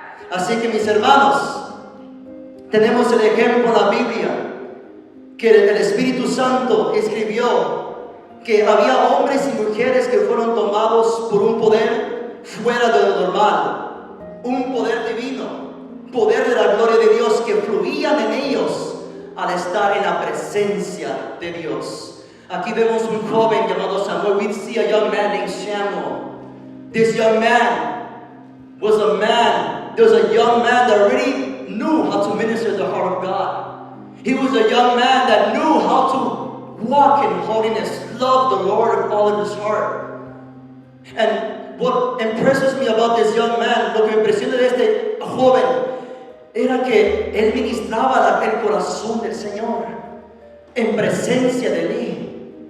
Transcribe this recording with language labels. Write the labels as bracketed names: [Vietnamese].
[Spanish] Así que, mis hermanos, tenemos el ejemplo en la Biblia que el Espíritu Santo escribió que había hombres y mujeres que fueron tomados por un poder fuera de lo normal, un poder divino, poder de la gloria de Dios que fluían en ellos al estar en la presencia de Dios. Aquí vemos un joven llamado Samuel. [English] We see a young man named Samuel. This young man was a man. There was a young man that really knew how to minister the heart of God. He was a young man that knew how to walk in holiness, love the Lord with all of his heart. And what impresses me about this young man, [Spanish] lo que me impresiona de este joven, era que él ministraba el corazón del Señor en presencia de Elí.